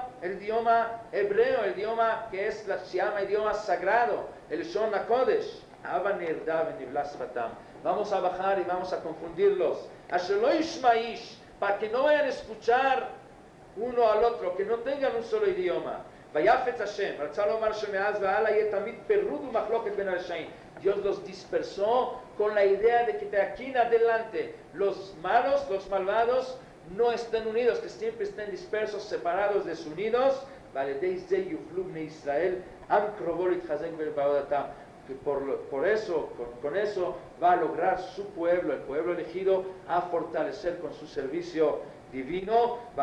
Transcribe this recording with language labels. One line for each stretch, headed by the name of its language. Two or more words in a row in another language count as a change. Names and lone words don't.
Spanish: El idioma hebreo, el idioma que se llama idioma sagrado, el
Hebrew: לשון הקודש.
Spanish: Vamos a bajar y vamos a confundirlos. Para que no vayan a escuchar uno al otro, que no tengan un solo idioma.
Hebrew: ויפץ השם, רצה לומר שמאז והלאה יהיה תמיד פירוד ומחלוקת בין הרשעים.
Spanish: Dios los dispersó con la idea de que de aquí en adelante los malos, los malvados, no estén unidos, que siempre estén dispersos, separados, desunidos. Israel, que por eso, con eso va a lograr su pueblo, el pueblo elegido, a fortalecer con su servicio divino.